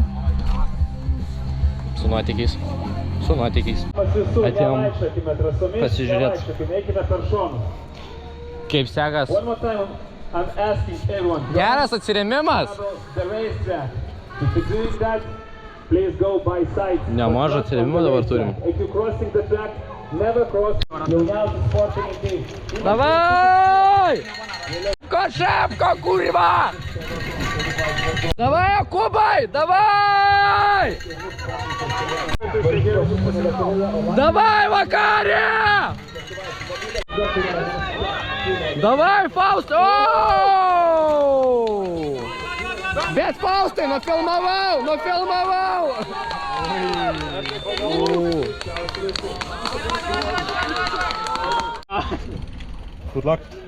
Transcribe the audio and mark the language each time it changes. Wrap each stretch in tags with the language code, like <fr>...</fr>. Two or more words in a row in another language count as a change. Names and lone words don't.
<lt>Su nuotykiais. Atėjom pasižiūrėt. Kaip sekas. Geras atsirėmimas. Nemažą atsirėmimą dabar turim.</lt> <ru>Давай! Кошевко, курва! Давай, Кубай! Давай! Давай, Вакария! Давай, Фауст! Оу! Без Фаусты, нафилмовал!</ru> <en>Good luck.</en>